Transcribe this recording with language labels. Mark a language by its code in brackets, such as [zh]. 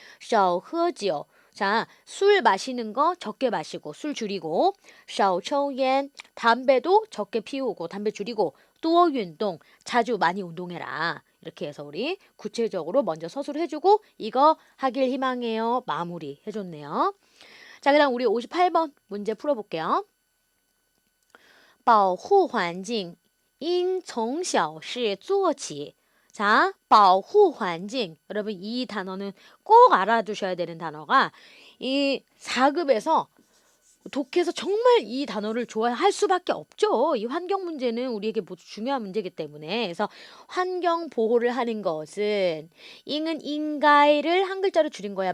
[ko] 少喝酒 자, 술 마시는 거 적게 마시고 술 줄이고 少抽烟 담배도 적게 피우고 담배 줄이고 多运动 자주 많이 운동해라. 이렇게 해서 우리 구체적으로 먼저 서술을 해주고 이거 하길 희망해요. 마무리 해줬네요. 자, 그 다음 우리 58번 문제 풀어볼게요. [zh] 保护环境应从小事做起. [ko] 자, 保护环境. 여러분 이 단어는 꼭 알아두셔야 되는 단어가 이 4급에서 독해서 정말 이 단어를 좋아할 수밖에 없죠. 이 환경 문제는 우리에게 모두 중요한 문제이기 때문에. 그래서 환경 보호를 하는 것은 잉은 인가이를 한 글자로 줄인 거야.